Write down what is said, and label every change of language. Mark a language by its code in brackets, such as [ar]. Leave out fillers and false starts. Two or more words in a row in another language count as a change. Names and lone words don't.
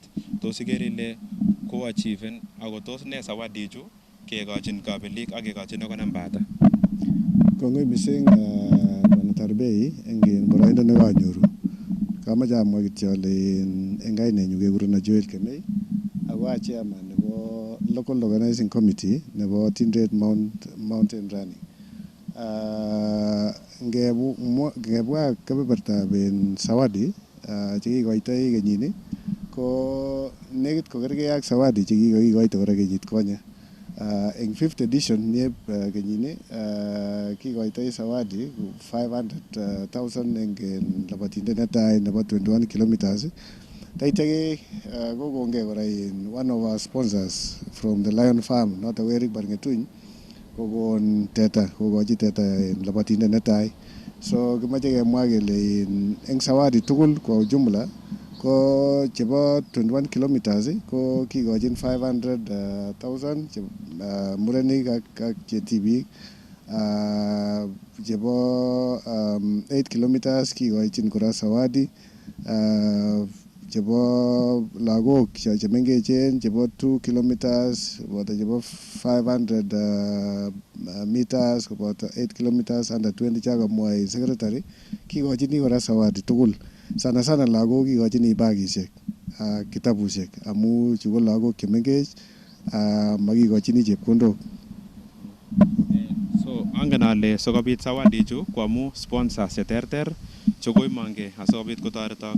[kln] Tos iker ile ko achieven ako tos ne zawadi chu kekochin kabelik ak kekochin ako nambata? Kongoi mising Bwana Tarbei eng boroindo nekanyoru. Kamache amwa kityo ale eng kainenyu kekurena Joel Kemei ako a chairman nebo [en] local organizing committee [kln] nebo Tindret Mountain Running. Ngebwa kebebertab zawadi chekikoitoi kenyini ko nekit kokergei ak zawadi chekikoito kora kenyit konye. Eng 5th edition nieb kenyini kikoitoi zawadi 500,000 eng labatindet netai nebo 21 kilometers. Taitake kokongei kora [en] in one of our sponsors from the Lion Farm [kln] noto Eric Barngetuny kokon teta kokochi teta in labatindet netai. So kimache kemwa kele eng zawadi tugul kwa ujumla ko chebo 21 kilometers ko kikochin 500,000 murenik ak chetibik. Chebo 8 kilometers kikochin kora zawadi. Chebo lagok chemengechen chebo 2 kilometers koboto chebo 500 meters koboto 8 kilometers under 20 chakamwa secretary kikochini kora zawadi tugul. Sana sana lagok kikochini bagishek ak kitabushek amu chu ko lagok chemengech makikochini chepkondok. So angen ale sikobit zawadi chu kwamu sponsors cheterter chekoimange asikobit kotoretok.